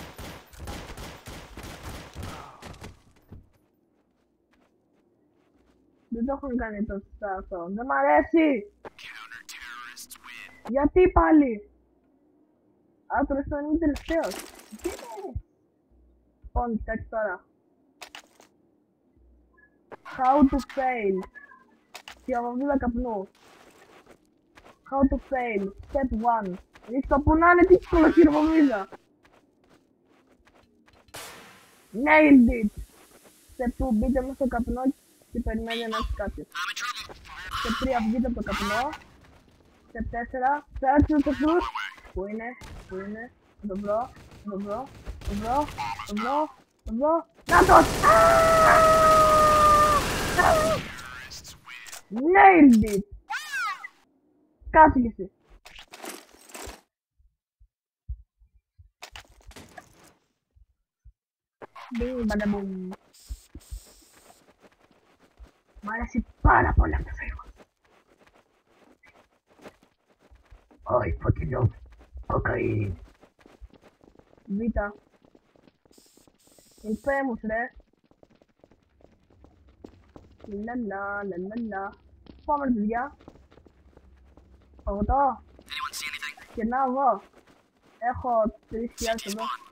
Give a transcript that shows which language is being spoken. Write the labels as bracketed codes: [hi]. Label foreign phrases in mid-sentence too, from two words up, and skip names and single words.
[el] Δεν το έχουν κάνει τόσο αυτό. Δεν μ' αρέσει! Γιατί πάλι! Α, τουλάχιστον είναι τελευταίος. Τι είναι! Λοιπόν, κοιτάξτε τώρα. [en] How to fail. [el] Χειροβομβίδα καπνού. [en] How to fail. Step 1. [el] Ρίξτε που να είναι δύσκολο χειροβομβίδα. [en] Nailed it. Step 2. [el] Μπείτε μέσα στο καπνό και περιμένετε να έρθει κάποιος. [en] Step 3. [el] Βγείτε από το καπνό. [en] Step 4. [el] Φέρετε τους αυτούς. Πού είναι? Το βρω. Νάτος! [en] Nailed it! [el] Κάτσε κι εσύ. Μπιν μπανταμπουμ. Μ' αρέσει πάρα πολύ αυτό το φύγο. [en] I fucking love cocaine. [el] Β' Infamous ρε. Λαλαλα. Πάμε ρε παιδιά. Παγωτό. Και να εγώ. Έχω 3.000 εδώ.